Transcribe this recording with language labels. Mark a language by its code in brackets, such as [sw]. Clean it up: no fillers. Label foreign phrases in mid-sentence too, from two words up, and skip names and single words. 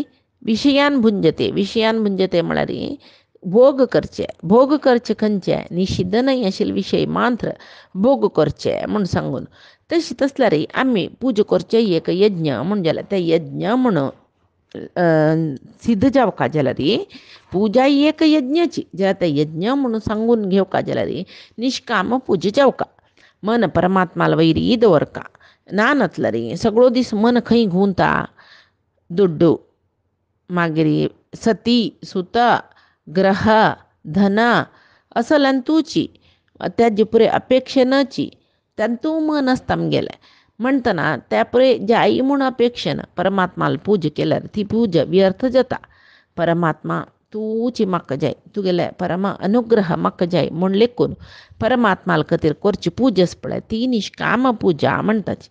[kok] विशयान भुंजते म्हळ्यार भोग करचे खंयचे निषिद्ध न्हय आशिल्ले विशय मात्र भोग करचे म्हूण सांगून तशी तसल्यार आमी पूजा करचे एक यज्ञ म्हूण जाल्यार ते यज्ञ म्हणून सिद्ध जावका जाल्यार पूजा एक यज्ञाची जाल्यार ते यज्ञ म्हणून सांगून घेवका जाल्यार निश्काम पूजा जावका. मन परमात्माला वैरी दवरका ना नातल्यार सगळो दीस मन खंय घुंवता दुड्डू मागीर सती सुत ग्रह धन असल्यान तुची त्याची पुरे अपेक्षेनाची तूं मन आसता आमगेलें म्हणटना त्या पळय जाय म्हूण अपेक्षेन परमात्माला पूजा केल्यार ती पूजा व्यर्थ जाता. परमात्मा तूची म्हाका जाय तुगेले परम अनुग्रह म्हाका जाय म्हूण लेखून परमात्माला खातीर करची पूजा आसा पळय ती निश्काम पूजा म्हणटाची.